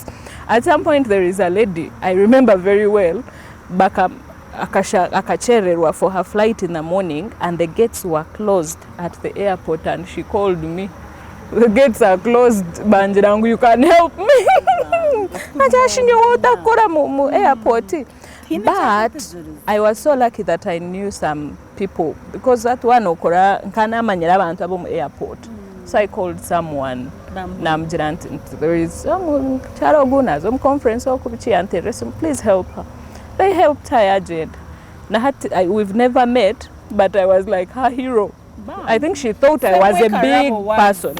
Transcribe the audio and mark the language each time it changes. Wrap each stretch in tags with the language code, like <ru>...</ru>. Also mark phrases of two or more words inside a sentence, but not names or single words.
<en>At some point there is a lady, I remember very well, akachererwa for her flight in the morning and the gates were closed at the airport and she called me. The gates are closed, Banjirangu, you can help me. Airport. But I was so lucky that I knew some people because that one</en> <nyn>okora nkana manyira abantu abo mu airport.</nyn> <en>So I called someone. There is some Charo some conference please help her. They helped her agent. We've never met, but I was like her hero. Bam. I think she thought I was a big person.</en>